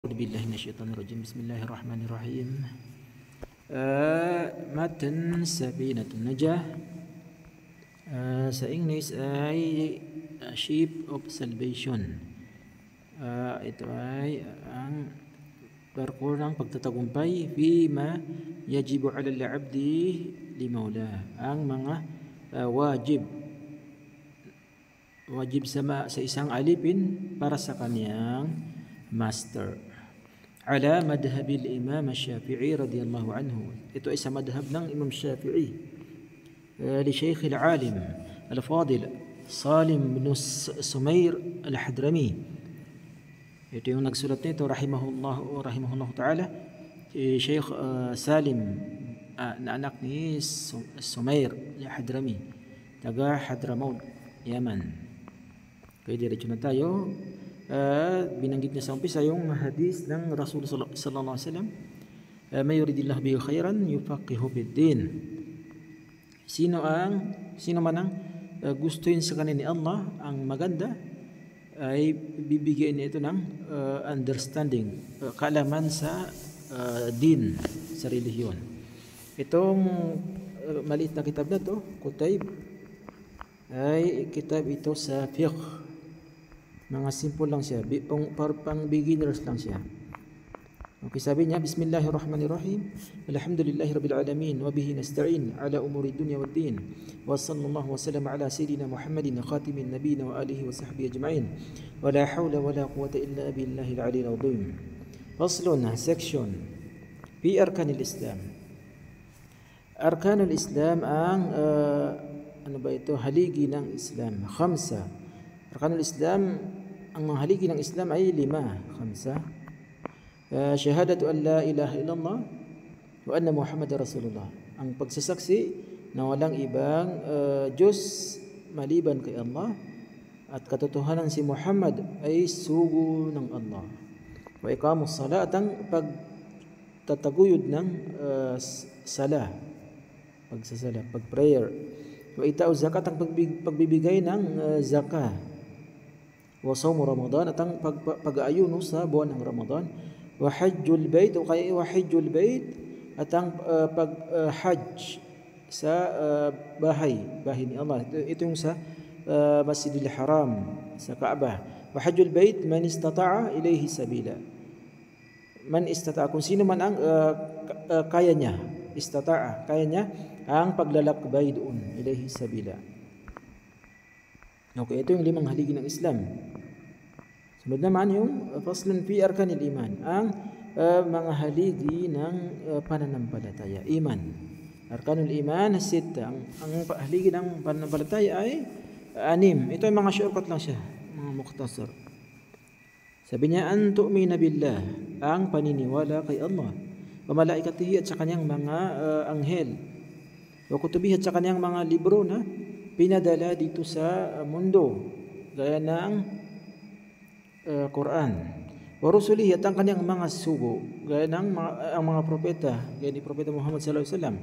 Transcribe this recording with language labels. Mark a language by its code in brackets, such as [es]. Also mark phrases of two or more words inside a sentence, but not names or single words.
[ar] أعوذ بالله من الشيطان الرجيم. بسم الله الرحمن الرحيم. متن سفينة النجاة. [tl] Sa English ay Ship of Salvation. Ito ay ang barko ng pagtatagumpay [ar] فيما يجب على العبد لمولى. [tl] Ang mga wajib sa isang alipin para sa kaniyang master. [ar] على مذهب الإمام الشافعي رضي الله عنه. [tl] Ito ay sa madhhab ng Imam Syafi'i. [ar] للشيخ العالم الفاضل سالم بن سمير الحضرمي. [tl] Ito yung nagsulat nito [ar] رحمه الله تعالى. [tl] Shaykh Salim na anak ni Sumair al-Hadrami, taga Hadramaut, Yaman. Kaya diretso na tayo. Binanggit niya sa umpisa yung hadis ng Rasul [ar] صلى الله عليه وسلم, من يرد الله به خيرا يفقهه في الدين. [tl] Sino man ang gustuin sa kanila ni Allah ang maganda, ay bibigyan niya ito ng understanding, kaalaman sa din, sa relihiyon. Itong maliit na kitab na to, Kutayb, ay kitab ito sa fiqh. Mga simple lang siya, pang beginners lang siya. Okay, sabi niya, [ar] بسم الله الرحمن الرحيم. الحمد لله رب العالمين وبه نستعين على أمور الدنيا والدين. وصلى الله وسلم على سيدنا محمد خاتم النبيين وآله وصحبه أجمعين. ولا حول ولا قوة إلا بالله العلي العظيم. Faslun, section في أركان الإسلام. أركان الإسلام [tl] ang haligi ng Islam. Khamsa. [ar] أركان الإسلام, [tl] ang mga haligi ng Islam ay 5. [ar] شهادة أن لا إله إلا الله وأن محمدا رسول الله. [tl] Ang pagsasaksi na walang ibang Diyos maliban kay Allah at katotohanan si Muhammad ay sugo ng Allah. [ar] وإقام الصلاة, [tl] ang pagtataguyod ng sala, pagsasala, pag-prayer. [ar] وإيتاء الزكاة, [tl] ang pagbibigay ng zakah. [ar] وصوم رمضان, [tl] at ang pag-aayuno sa buwan ng Ramadan. [ar] وحج البيت, [tl] o kaya [ar] وحج البيت, [tl] at ang pag-hajj sa bahay ni Allah. Ito yung sa Masjidil Haram, sa Kaaba. [ar] وحج البيت من استطاع إليه سبيلا. من استطاع, [tl] kung sino man ang kaya niya, istata'a, kaya niya ang paglalakbay doon, [ar] إليه سبيلا. [tl] Okay, ito yung 5 haligi ng Islam. Sunod naman yung [ar] فصل في أركان الإيمان, [tl] ang mga haligi ng pananampalataya, iman. [ar] أركان الإيمان 6. [tl] Ang haligi ng pananampalataya ay 6. Ito ay mga shortcut lang siya, mga mukhtasar. Sabi niya, [ar] أن تؤمن بالله, [tl] ang paniniwala kay Allah, [ar] وملائكته, [tl] at sa kanyang mga anghel, [ar] وكتبه, [tl] at sa kanyang mga libro na pinadala dito sa mundo, gaya ng Quran. [ar] ورسله, [tl] at ang kanyang mga sugo, gaya ng ang mga propeta, gaya ni Propeta Muhammad [ar] صلى الله عليه وسلم.